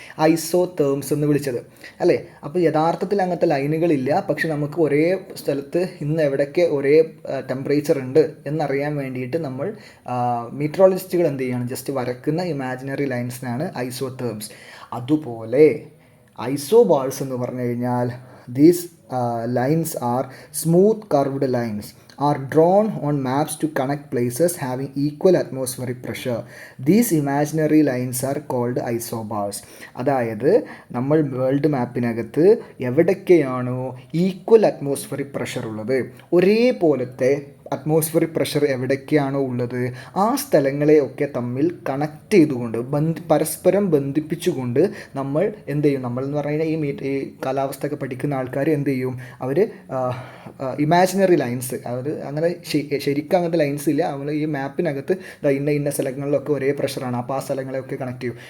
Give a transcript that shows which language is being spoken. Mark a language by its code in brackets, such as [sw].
[ml] Isotherms എന്ന് വിളിച്ചത് അല്ലേ. അപ്പോൾ യഥാർത്ഥത്തിൽ അങ്ങനത്തെ ലൈനുകളില്ല, പക്ഷെ നമുക്ക് ഒരേ സ്ഥലത്ത് ഇന്ന് എവിടെയൊക്കെ ഒരേ ടെമ്പറേച്ചർ ഉണ്ട് എന്നറിയാൻ വേണ്ടിയിട്ട് നമ്മൾ മീറ്ററോളജിസ്റ്റുകൾ എന്ത് ചെയ്യണം? ജസ്റ്റ് വരയ്ക്കുന്ന ഇമാജിനറി ലൈൻസിനാണ് ഐസോതേംസ്. അതുപോലെ ഐസോബാർസ് എന്ന് പറഞ്ഞു കഴിഞ്ഞാൽ [en] These lines are smooth curved lines are drawn on maps to connect places having equal atmospheric pressure. These imaginary lines are called isobars. [ml] അതായത് നമ്മൾ വേൾഡ് മാപ്പിനകത്ത് എവിടൊക്കെയാണോ ഈക്വൽ അറ്റ്മോസ്ഫിയറിക് പ്രഷർ ഉള്ളത്, ഒരേപോലത്തെ atmospheric pressure എവിടേക്കാണോ ഉള്ളത് ആ സ്ഥലങ്ങളെയൊക്കെ തമ്മിൽ കണക്ട് ചെയ്തുകൊണ്ട് പരസ്പരം ബന്ധിപ്പിച്ചുകൊണ്ട് നമ്മൾ എന്ത് ചെയ്യും, നമ്മൾ എന്ന് പറഞ്ഞു കഴിഞ്ഞാൽ ഈ കാലാവസ്ഥ ഒക്കെ പഠിക്കുന്ന ആൾക്കാർ എന്ത് ചെയ്യും, അവർ ഇമാജിനറി ലൈൻസ്, അവർ അങ്ങനെ ശരിക്കും അങ്ങനത്തെ ലൈൻസ് ഇല്ല, നമ്മൾ ഈ മാപ്പിനകത്ത് ഇന്ന സ്ഥലങ്ങളിലൊക്കെ ഒരേ പ്രഷറാണ്, അപ്പോൾ ആ സ്ഥലങ്ങളെയൊക്കെ കണക്ട് ചെയ്യും.